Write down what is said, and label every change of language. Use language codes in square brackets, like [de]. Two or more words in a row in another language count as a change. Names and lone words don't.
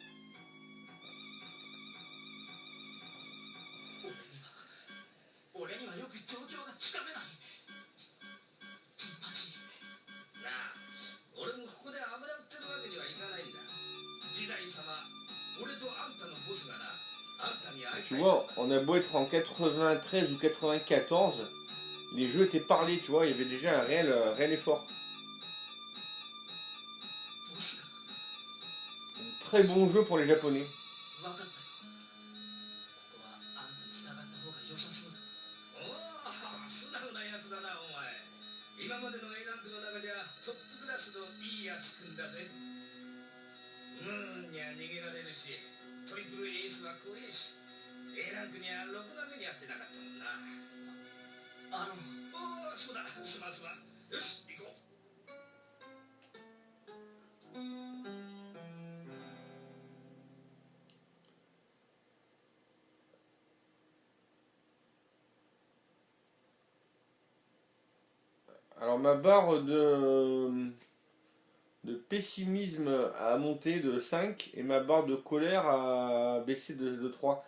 [ja] 俺にはよく状況がつかめない。ジンパチ。なあ、俺もここで油売ってるわけにはいかないんだ。時代様、俺とあんたのボスがな、あんたに会い [fr] Tu [ja] たい。 [fr] vois, on a beau être en 93 ou 94, les jeux étaient parlés, tu vois, il y avait déjà un réel effort. [ja] ボスが [fr] Très bon jeu pour les Japonais. [ja] 分かったよ。ここはあんたに従った方が良さそうだ。おお、素直なやつだな、お前。今までの A ランクの中じゃトップクラスのいいやつくんだぜ。ムーンには逃げられるし、トリプルエースは怖えし、 A ランクにはろくな目にやってなかったもんな。おお、そうだ、すまんすまん。よし、行こう。 [fr] Alors ma barre de pessimisme a monté de 5 et ma barre de colère a baissé de 3.